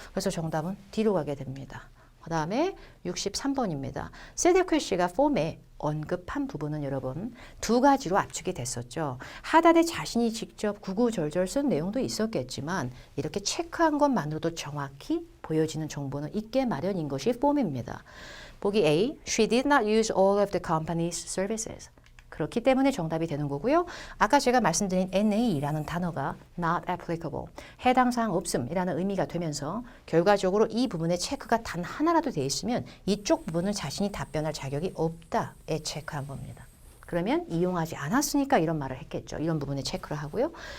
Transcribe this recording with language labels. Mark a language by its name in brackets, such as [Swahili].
[Korean] 그래서 정답은 D로 가게 됩니다. 그 다음에 63번입니다. 세데퀘 씨가 폼에 언급한 부분은 여러분 두 가지로 압축이 됐었죠. 하단에 자신이 직접 구구절절 쓴 내용도 있었겠지만 이렇게 체크한 것만으로도 정확히 보여지는 정보는 있게 마련인 것이 폼입니다. 보기 [English] A, she did not use all of the company's services. [Korean] 그렇기 때문에 정답이 되는 거고요. 아까 제가 말씀드린 NA라는 단어가 not applicable, 해당 사항 없음이라는 의미가 되면서 결과적으로 이 부분에 체크가 단 하나라도 돼 있으면 이쪽 부분은 자신이 답변할 자격이 없다에 체크한 겁니다. 그러면 이용하지 않았으니까 이런 말을 했겠죠. 이런 부분에 체크를 하고요.